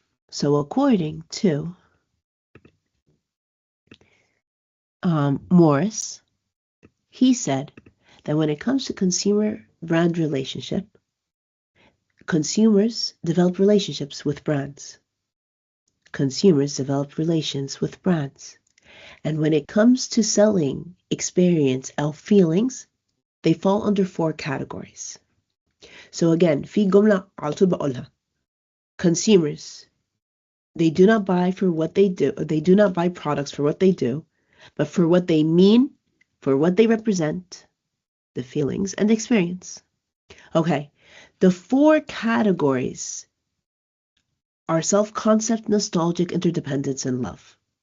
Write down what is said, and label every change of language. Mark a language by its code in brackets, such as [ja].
[en] So according to Morris, he said that when it comes to consumer brand relationship, consumers develop relationships with brands. Consumers develop relations with brands. And when it comes to selling experience or feelings, they fall under 4 categories. So again, [ar] في جملة على طول بقولها. [en] Consumers, they do not buy for what they do, or they do not buy products for what they do, but for what they mean, for what they represent, the feelings and the experience. Okay, the 4 categories are self-concept, nostalgic, interdependence, and love.